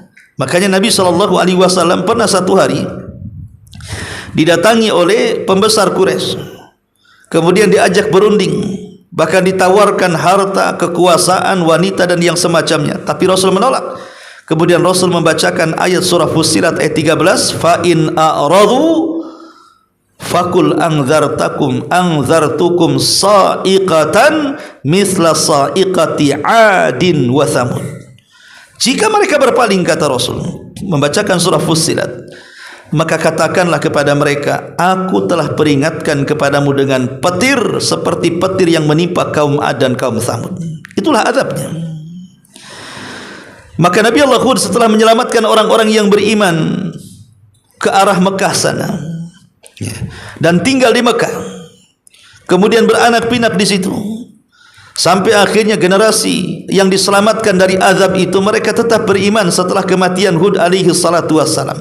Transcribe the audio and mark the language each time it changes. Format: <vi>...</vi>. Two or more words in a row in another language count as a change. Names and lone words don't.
<id>Makanya Nabi SAW pernah satu hari didatangi oleh pembesar Quraisy, kemudian diajak berunding, bahkan ditawarkan harta, kekuasaan, wanita dan yang semacamnya, tapi Rasul menolak. Kemudian Rasul membacakan ayat surah Fussilat ayat 13,</id> <ar>فإن أعرضوا فقل أنذرتكم صاعقة مثل صاعقة عاد وثمود.</ar> <id>Jika mereka berpaling, kata Rasul membacakan surah Fussilat, maka katakanlah kepada mereka, aku telah peringatkan kepadamu dengan petir seperti petir yang menimpa kaum Ad dan kaum Thamud. Itulah azabnya. Maka Nabi Allah Hud setelah menyelamatkan orang-orang yang beriman ke arah Mekah sana dan tinggal di Mekah, kemudian beranak pinak di situ, sampai akhirnya generasi yang diselamatkan dari azab itu mereka tetap beriman setelah kematian Hud</id> <ar>عليه الصلاة والسلام.</ar>